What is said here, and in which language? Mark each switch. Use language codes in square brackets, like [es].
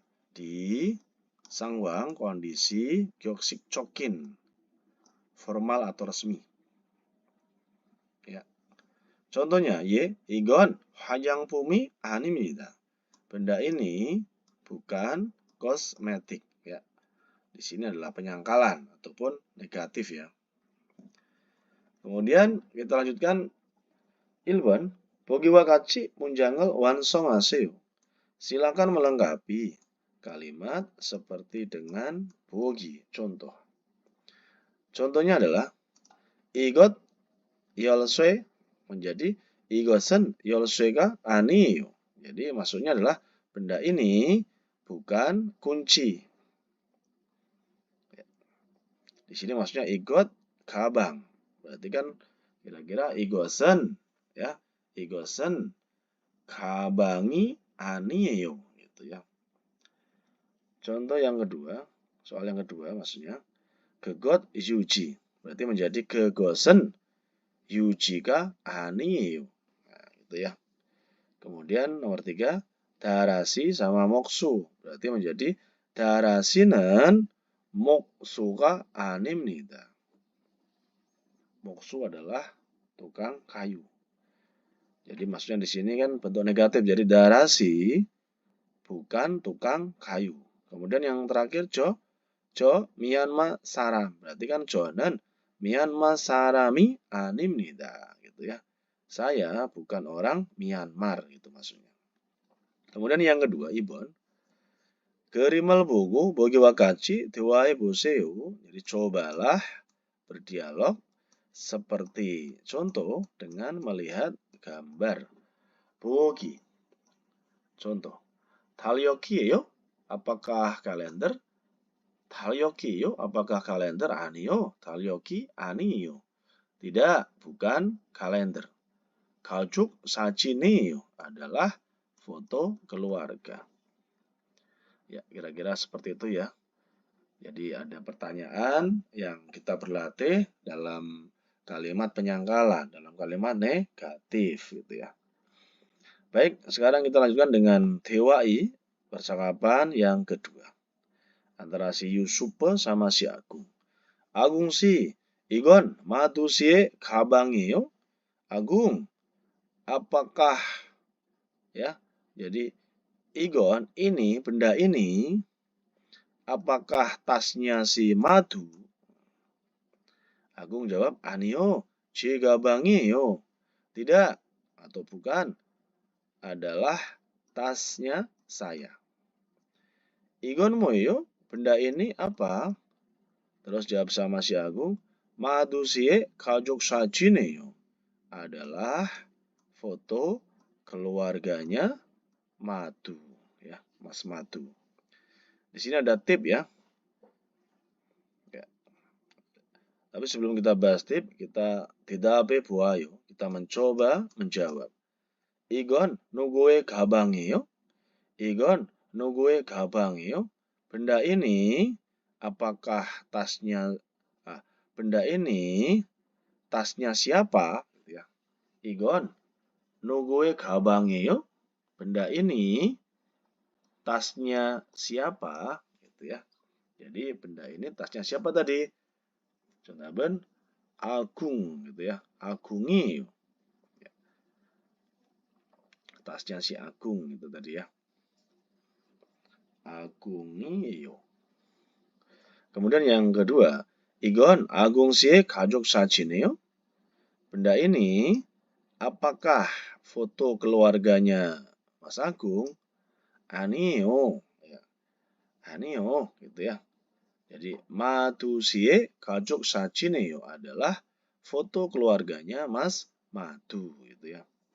[id] Di 상황 kondisi 격식적인 formal atau resmi. Ya. [ko] Contohnya, 이건 화장품이 아닙니다. [id] Benda ini bukan kosmetik. Ya. Di sini adalah penyangkalan ataupun negatif ya. Kemudian kita lanjutkan 1번. [ko] 보기와 같이 문장을 완성하세요. [id] Silakan melengkapi kalimat seperti dengan 보기. Contoh. Contohnya adalah [ko] 이것 열쇠 [id] menjadi [ko] 이것은 열쇠가 아니에요. [id] Jadi maksudnya adalah benda ini bukan kunci. Di sini maksudnya 이것 가방. Berarti kan kira-kira 이것은 ya, [ko] 이것은 가방이 아니에요 [id] gitu ya. Contoh yang kedua, soal yang kedua maksudnya 그것 유지. Berarti menjadi [ko] 그것은 유지가 아니에요. [id] Nah, gitu ya. Kemudian nomor 3, darasi sama moksu. Berarti menjadi [ko] darasi는 목수가 아닙니다. [id] Moksu adalah tukang kayu. Jadi maksudnya di sini kan bentuk negatif. Jadi darasi bukan tukang kayu. Kemudian yang terakhir [ko] 저 미얀마 사람. [id] Berarti kan [ko] 저는 미얀마 사람이 아닙니다. [id] Gitu ya. Saya bukan orang Myanmar gitu maksudnya. Kemudian yang kedua, 2번. [ko] 그림을 보고 보기와 같이 대화해 보세요. [id] Jadi cobalah berdialog seperti contoh dengan melihat gambar. [ko] 보기. Contoh. 달력이에요? [id] Apakah kalender? [ko] 달력이에요? [id] Apakah kalender? [ko] 아니요. 달력이 아니에요. [id] Tidak, bukan kalender. [ko] 가족 사진이에요 [id] adalah foto keluarga. Ya, kira-kira seperti itu ya. Jadi ada pertanyaan yang kita berlatih dalam kalimat penyangkalan, dalam kalimat negatif gitu ya. Baik, sekarang kita lanjutkan dengan 대화이, percakapan yang kedua. Antara si Yusuf sama si Agung. [ko] Agung si, 이건 마두 씨의 가방이에요? [id] Agung, apakah ya? Jadi 이건 ini, benda ini, apakah tasnya si Madu? Agung jawab, [ko] 아니요, 제 가방이에요. [id] Tidak atau bukan, adalah tasnya saya. [ko] 이건 뭐예요? [id] Benda ini apa? Terus jawab sama si Agung, Madu [ko] 씨의 가족 사진이에요. [id] Adalah foto keluarganya Madu, ya, Mas Madu. Di sini ada tip ya. Tapi sebelum kita bahas tip, kita [ko] 대답해 보아요. [id] Kita mencoba menjawab. [ko] 이건 누구의 가방이에요? 이건 누구의 가방이에요? [id] Benda ini apakah tasnya? Benda ini tasnya siapa? Ya. [ko] 이건 누구의 가방이에요? [id] Benda ini tasnya siapa? Gitu ya. Jadi benda ini tasnya siapa tadi? [ko] 정답은 [id] agung gitu ya. Agungi. Tasnya si Agung itu tadi ya. Agungi. Kemudian yang kedua, [ko] 이건 아궁 씨의 가족 사진이에요? [id] Benda ini apakah foto keluarganya Mas Agung? [ko] 아니요. 아니요 gitu ya. [id] Jadi Madu [ko] 씨의 가족 사진이에요 [id] adalah foto keluarganya Mas Madu gitu ya.